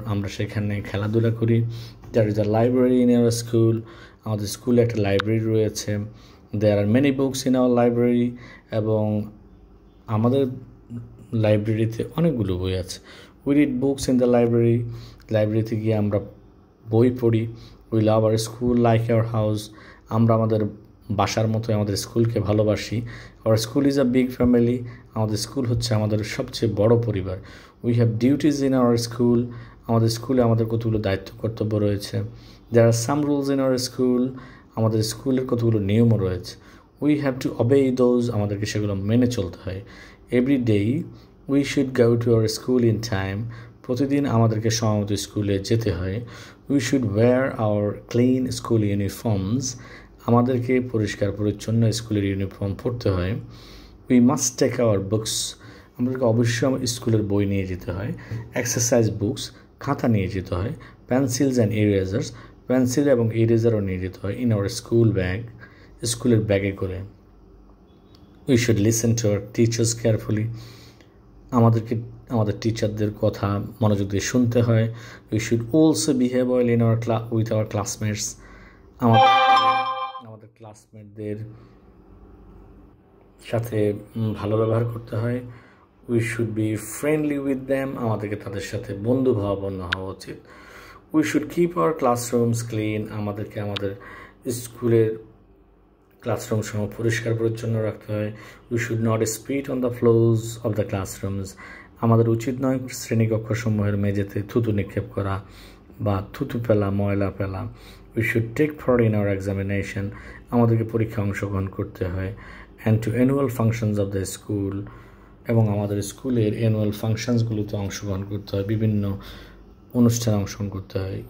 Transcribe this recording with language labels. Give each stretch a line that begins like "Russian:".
Bangla: আমরা সেখানে খেলাধুলা করি।
English: There is a library in our school.
Bangla: আমাদের স্কুলে একটা লাইব্রেরি রয়েছে।
English: There are many books in our library.
Bangla: এবং আমাদের লাইব্রেরিতে অনেকগুলো বই আছে।
English: We read books in the library.
Bangla: লাইব্রেরিতে গিয়ে আমরা বই পড়ি।
English: We love our school like our house.
Bangla: আমরা আমাদের বাসার মতো আমাদের স্কুলকে ভালোবাসি।
English: Our school is a big family.
Bangla: আমাদের স্কুল হচ্ছে আমাদের সবচেয়ে বড় পরিবার।
English: We have duties in our school.
Bangla: আমাদের স্কুলে আমাদের কতগুলো দায়িত্ব কর্তব্য রয়েছে।
English: There are some rules in our school.
Bangla: আমাদের স্কুলের কতগুলো নিয়মও রয়েছে।
English: We have to obey those.
Bangla: আমাদেরকে সেগুলো মেনে চলতে হয়।
English: Every day we should go to our school in time.
Bangla: প্রতিদিন আমাদেরকে সময়মতো স্কুলে যেতে হয়।
English: We should wear our clean school uniforms.
Bangla: আমাদেরকে পরিষ্কার পরিচ্ছন্ন স্কুলের ইউনিফর্ম পরতে হয়।
English: We must take our books.
Bangla: আমাদেরকে অবশ্যই স্কুলের বই নিয়ে যেতে হয়।
English: exercise books,
Bangla: খাতা নিয়ে যেতে হয়।
English: pencils and erasers,
Bangla: পেন্সিল এবং ইরেজারও নিয়ে যেতে হয়।
English: in our school bag,
Bangla: স্কুলের ব্যাগে করে।
English: We should listen to our teachers carefully.
Bangla: আমাদেরকে আমাদের টিচারদের কথা মনোযোগ দিয়ে শুনতে হয়।
English: We should also behave well in our with our classmates.
Bangla: আমাদের ক্লাসমেটদের সাথে ভালো ব্যবহার করতে হয়।
English: We should be friendly with them.
Bangla: আমাদেরকে তাদের সাথে বন্ধুভাবাপন্ন হওয়া উচিত।
English: We should keep our classrooms clean.
Bangla: আমাদেরকে আমাদের স্কুলের ক্লাসরুম সমূহ পরিষ্কার পরিচ্ছন্ন রাখতে হয়।
English: We should not spit on the floors of the classrooms.
Bangla: আমাদের উচিত নয় শ্রেণীকক্ষ সমূহের মেঝেতে থুতু নিক্ষেপ করা বা থুতু ফেলা, ময়লা ফেলা।
English: We should take part in our examination.
Bangla: আমাদেরকে পরীক্ষায় অংশগ্রহণ করতে হয়।
English: And to annual functions of the school.
Bangla: এবং আমাদের স্কুলের অ্যানুয়াল ফাংশনসগুলোতে অংশগ্রহণ করতে হয়, বিভিন্ন অনুষ্ঠানে অংশগ্রহণ করতে হয়।